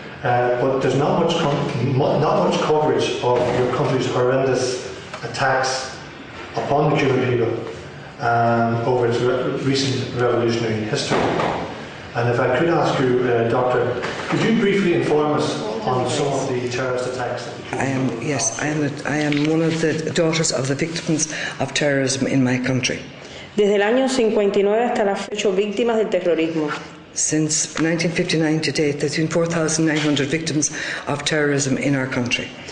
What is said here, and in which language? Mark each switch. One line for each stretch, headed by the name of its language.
English: But there's not much coverage of your country's horrendous attacks upon the Cuban people over its recent revolutionary history. And if I could ask you, Doctor, could you briefly inform us on some of the terrorist attacks that the Cuban I am one of the daughters of the victims of terrorism in my country.
Spanish: Desde el año 59 hasta la fecha, víctimas del terrorismo.
English: Since 1959 to date, there's been 4,900 victims of terrorism in our country.